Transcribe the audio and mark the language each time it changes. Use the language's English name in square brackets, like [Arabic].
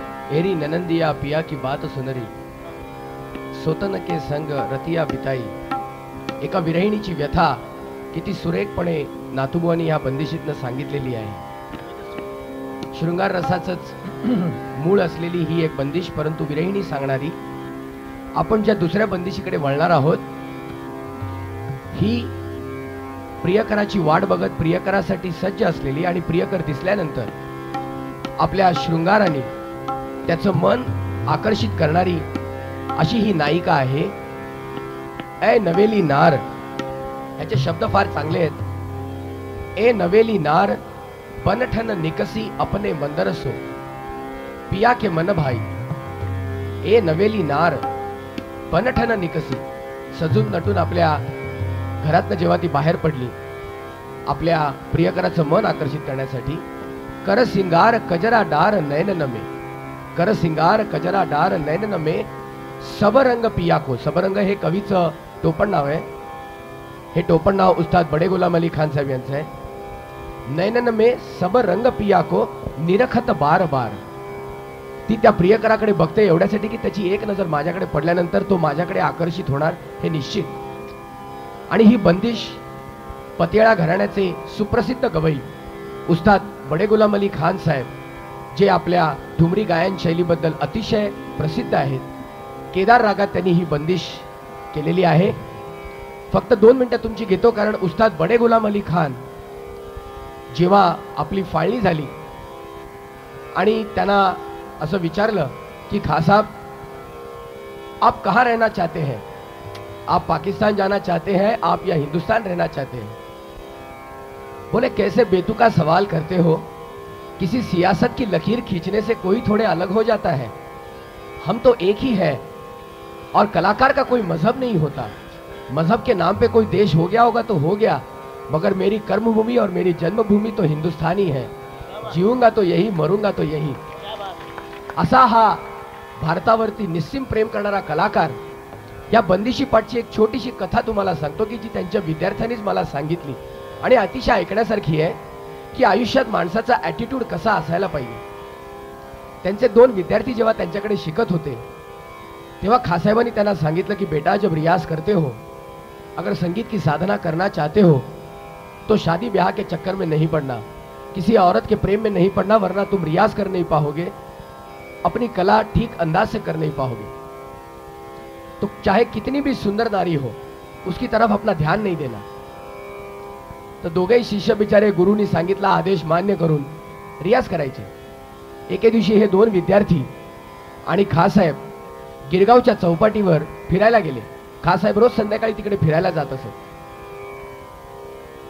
[Hindi] मेरी ननंदिया पिया की बात सुनरी, सोतन के संग रतिया बिताई. [Marathi] एका विरहिणीची व्यथा किती सुरेखपणे नाथुबुवांनी या बंदिशीतनं सांगितलेली आहे. शृंगार रसाचंच मूळ असलेली ही एक बंदिश, परंतु विरहिणी सांगणारी. आपण ज्या दुसऱ्या बंदिशीकडे वळणार आहोत, ही प्रियकराची वाट बघत प्रियकरासाठी सज्ज असलेली आणि प्रियकर दिसल्यानंतर आपल्या शृंगाराने त्याचं मन आकर्षित करणारी अशी ही नायिका आहे. ए नवेली नार, याचे शब्द फार चांगले आहेत. [Hindi] ए नवेली नार बनठन निकसी अपने मंदरसो, पिया के मन भाई. ए नवेली नार बनठन निकसी, [Marathi] सजून नटून आपल्या घरातनं जेव्हा ती बाहेर पडली आपल्या प्रियकराचं मन आकर्षित करण्यासाठी. [Hindi] कर सिंगार कजरा डार नयन नमे, कर सिंगार कजरा डार नयन नमे, सबरंग पिया को. [Marathi] सबरंग हे कवीचं टोपण नाव आहे. हे टोपण नाव उस्ताद बडे गुलाम अली खान साहेब यांचं आहे. [Hindi] नयनन में सब रंग पिया को निरखत बार बार. [Marathi] ती त्या प्रियकराकडे बघते एवढ्यासाठी की त्याची एक नजर माझ्याकडे पडल्यानंतर तो माझ्याकडे आकर्षित होणार हे निश्चित. आणि ही बंदिश पतियाळा घराण्याचे सुप्रसिद्ध गवई उस्ताद बडे गुलाम अली खान साहेब, जे आपल्या ठुमरी गायन शैलीबद्दल अतिशय प्रसिद्ध आहेत, केदार रागात त्यांनी ही बंदिश केलेली आहे. फक्त 2 मिनिटं तुमची घेतो, कारण उस्ताद बडे गुलाम अली खान जेव्हा आपली फाळणी झाली आणि त्यांना असं विचारलं की [Hindi] खां साहब आप कहाँ रहना चाहते हैं, [Marathi] आप पाकिस्तान जाना चाहते हैं, आप या हिंदुस्तान रहना चाहते हैं. [Hindi] बोले कैसे बेतुका सवाल करते हो, किसी सियासत की लकीर खींचने से कोई थोड़े अलग हो जाता है. हम तो एक ही है और कलाकार का कोई मजहब नहीं होता. मजहब के नाम पे कोई देश हो गया होगा तो हो गया, मगर मेरी कर्मभूमि और मेरी जन्मभूमि तो हिंदुस्तानी है. जीऊंगा तो यही, मरूंगा तो यही. [Marathi] असा हा भारतावरती निस्सीम प्रेम करणारा कलाकार. या बंदिशी पाठची एक छोटीशी कथा तुम्हाला सांगतो की जी त्यांच्या विद्यार्थ्यांनीच मला सांगितली आणि अतिशय ऐकण्यासारखी आहे की आयुष्यात माणसाचा ॲटिट्यूड कसा असायला पाहिजे. त्यांचे 2 विद्यार्थी जेव्हा त्यांच्याकडे शिकत होते तेव्हा खासाहेबांनी त्यांना सांगितलं की [Hindi] बेटा, जब रियाज करते हो, अगर संगीत की साधना करना चाहते हो तो शादी ब्याह के चक्कर में नहीं पड़ना, किसी औरत के प्रेम में नहीं पड़ना, वरना तुम रियाज कर नहीं पाओगे, अपनी कला ठीक अंदाज से कर नहीं पाओगे. तो चाहे कितनी भी सुंदर नारी हो उसकी तरफ अपना ध्यान नहीं देना. [Marathi] तर दोघेही शिष्य बिचारे गुरुनी सांगितला आदेश मान्य करून रियाज करायचे. एके दिवशी हे 2 विद्यार्थी आणि खासाहेब गिरगावच्या चौपाटीवर फिरायला गेले. खासाहेब रोज संध्याकाळी तिकडे फिरायला जात असत.